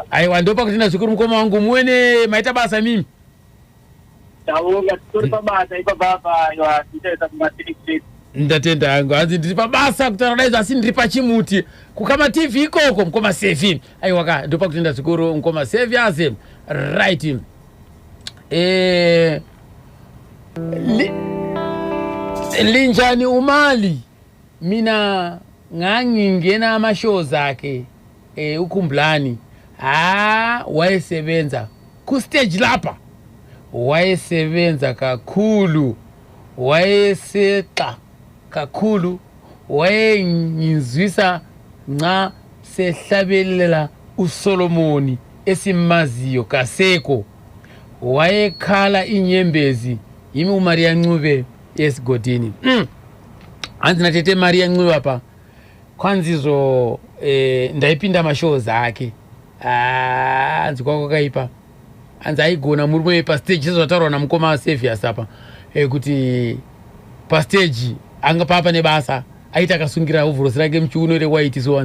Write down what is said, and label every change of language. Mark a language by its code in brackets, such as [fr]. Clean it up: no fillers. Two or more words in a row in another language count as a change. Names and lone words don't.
[sn] aiwa ndopa kutenda zvikuru mukoma wangu muone maita basa mimi taonga titori pabasa ipapapa aiwa tichaita kumaTV ndatenda hangu hanzi ndiri pabasa kutaura daizvo asi ndiri pachimuti kukamaTV ikoko mukoma Sevi aiwa ndopa kutenda zvikuru mukoma Saviors right [nd] linjani umali mina ngangingena amashows akhe uKhumbulani wayesebenza ku stage lapha wayesebenza kakhulu wayeseqa kakhulu wayengizwisa nxa sehlabelela uSolomoni esimaziyo kaseko wayekhala inyembezi yimi uMaria Ncube esigodini [sn] hanzi natete Maria Ncube apa kwanzizo ndaipinda mashows akhe hanzi kwako kaipa hanzi aigona murume pastage sezotaurwa namukoma Saviors apa kuti pastage anga papa nebasa aita akasungira hovhorosi rake muchiuno rewaiti so